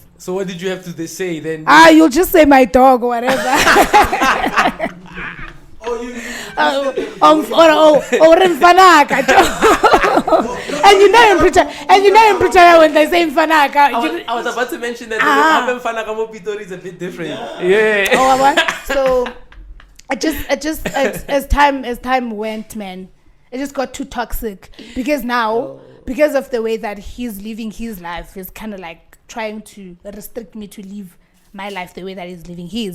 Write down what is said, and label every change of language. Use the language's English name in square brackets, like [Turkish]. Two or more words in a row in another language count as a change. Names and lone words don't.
[English] So what did you have to say then? You'll just say my dog or whatever. Or mfanaka. And you know in Pretoria when they say mfanaka. I was about to mention that mfanaka mo Pitori is a bit different. Yeah. Oh, what? So as time went, man, it just got too toxic because now, because of the way that he's living his life, he's kind of like trying to restrict me to live my life the way that he's living his.